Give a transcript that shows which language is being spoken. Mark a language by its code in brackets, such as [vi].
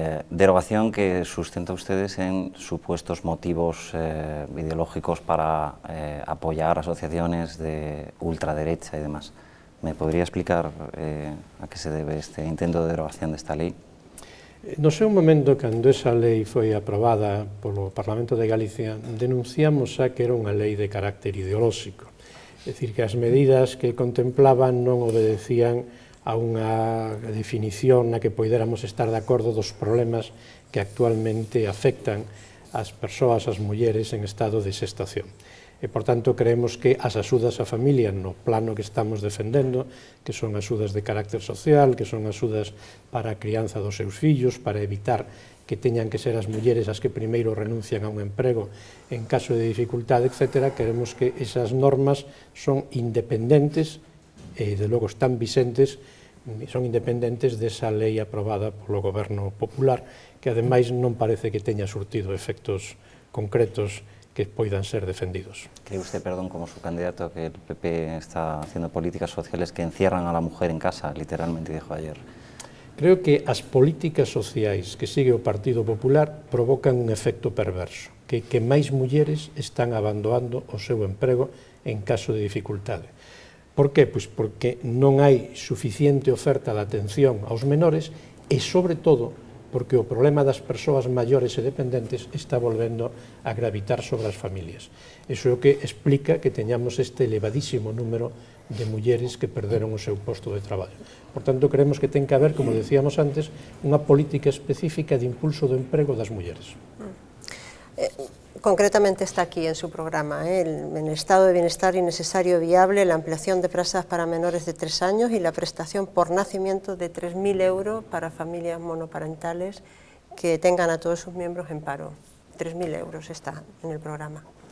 [es] Derogación que sustenta ustedes en supuestos motivos ideológicos para apoyar asociaciones de ultraderecha y demás. ¿Me podría explicar a qué se debe este intento de derogación de esta lei? [gl] No seu momento, cando esa lei foi aprobada polo Parlamento de Galicia, denunciamos xa que era unha lei de carácter ideolóxico. É dicir, que as medidas que contemplaban non obedecían a unha definición na que poidéramos estar de acordo dos problemas que actualmente afectan as persoas, as mulleres en estado de xestación. E, por tanto, creemos que as axudas á familia no plano que estamos defendendo, que son axudas de carácter social, que son axudas para a crianza dos seus fillos, para evitar que teñan que ser as mulleres as que primeiro renuncian a un emprego en caso de dificultade, etc., queremos que esas normas son independentes e, de logo, están vigentes, son independentes desa lei aprobada polo Goberno Popular, que, ademais, non parece que teña surtido efectos concretos que poidan ser defendidos. [es] ¿Cree usted, perdón, como su candidato, que el PP está haciendo políticas sociales que encierran a la mujer en casa, literalmente, dijo ayer? [gl] Creo que as políticas sociais que sigue o Partido Popular provocan un efecto perverso, que máis mulleres están abandonando o seu emprego en caso de dificultade. Por que? Pois porque non hai suficiente oferta de atención aos menores e, sobre todo, porque o problema das persoas maiores e dependentes está volvendo a gravitar sobre as familias. Iso é o que explica que teñamos este elevadísimo número de mulleres que perderon o seu posto de traballo. Por tanto, creemos que ten que haber, como decíamos antes, unha política específica de impulso do emprego das mulleres. [es] Concretamente está aquí en su programa, en el estado de bienestar innecesario y viable, la ampliación de plazas para menores de 3 años y la prestación por nacimiento de 3.000 euros para familias monoparentales que tengan a todos sus miembros en paro. 3.000 euros está en el programa.